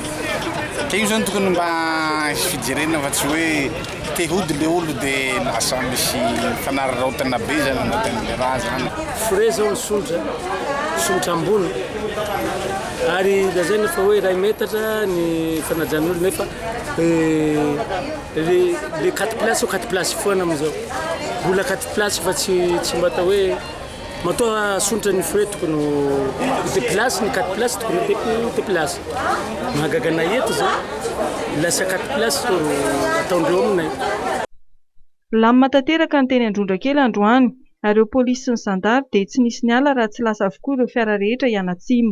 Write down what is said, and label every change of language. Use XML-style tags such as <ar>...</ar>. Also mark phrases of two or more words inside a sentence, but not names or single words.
<mg>Ka io zany tokony mba fijerena fa tsy hoe te hody le olo dia lasa misy fanararaotana be zany anatin'le raha zany. Frais zao sontra ambony ary lazaina fa hoe 1 metatra ny fanajan'olo nefa le 4 place au 4 place foana amizao. Mbola 4 place fa tsy mbata hoe matoa sontra ny frais tokony déplace ny 4 place tokony déplace. Mahagagana eto zao lasa 4 place ataondreo aminay. Lamina tanteraka ny teny Androndrakely androany ary ireo polisy sy ny zandary dia tsy nisy ny ala raha tsy lasa avokoa ireo fiara rehetra Anatsimo.</mg>